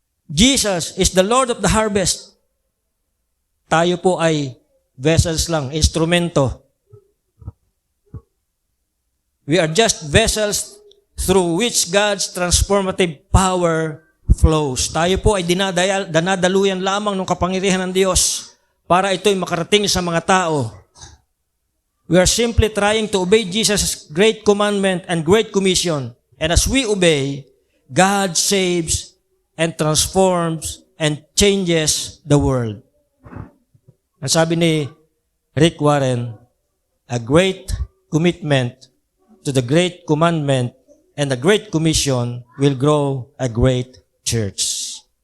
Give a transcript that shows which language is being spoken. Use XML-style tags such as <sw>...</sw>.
<en>Jesus is the Lord of the harvest.</en> <tl>Tayo po ay vessels lang, instrumento.</tl> <en>We are just vessels through which God's transformative power flows.</en> <tl>Tayo po ay dinadaluyan lamang ng kapangyarihan ng Diyos para ito'y makarating sa mga tao.</tl> <en>We are simply trying to obey Jesus' great commandment and great commission. And as we obey, God saves and transforms and changes the world.</en> <tl>Ang sabi ni</tl> <en>Rick Warren, a great commitment to the great commandment and the great commission will grow a great church.</en>